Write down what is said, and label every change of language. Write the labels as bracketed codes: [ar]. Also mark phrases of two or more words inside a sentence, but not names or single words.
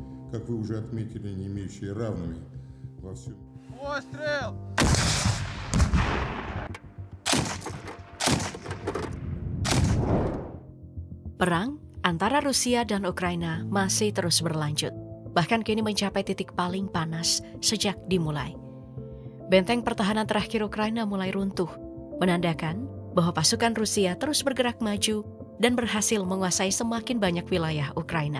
[ru] как вы уже отметили, не имеющие равными во всем. Выстрел! [id] Perang antara Rusia dan Ukraina masih terus berlanjut, bahkan kini mencapai titik paling panas sejak dimulai. Benteng pertahanan terakhir Ukraina mulai runtuh, menandakan bahwa pasukan Rusia terus bergerak maju dan berhasil menguasai semakin banyak wilayah Ukraina.